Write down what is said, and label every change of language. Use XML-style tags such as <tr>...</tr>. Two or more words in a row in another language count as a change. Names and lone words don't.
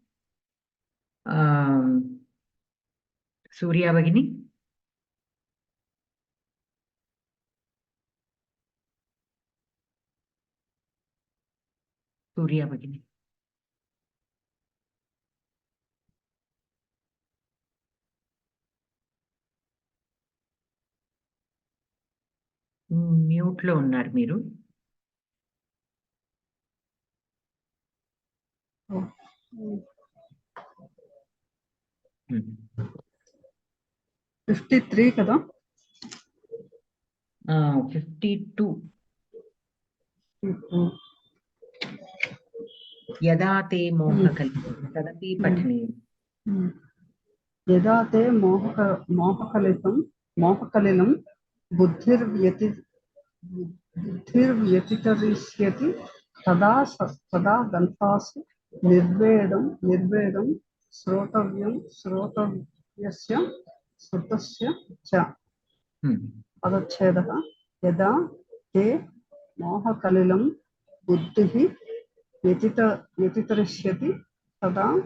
<sa>सूर्या भगिनी सूर्या भगिनी</sa> <te>म्यूट లో ఉన్నారు మీరు 53 కదా</te> <sa>52 यदा ते मोहकलितं तदपि पठनीयम् यदा ते मोहकलिलं बुद्धिर्व्यतितरिष्यति तदा गन्तासु निर्वेदं श्रोतव्यस्य श्रुतस्य च पदच्छेदः यदा ते मोहकलिलं बुद्धिः व्यतितरिष्यति तदा</sa>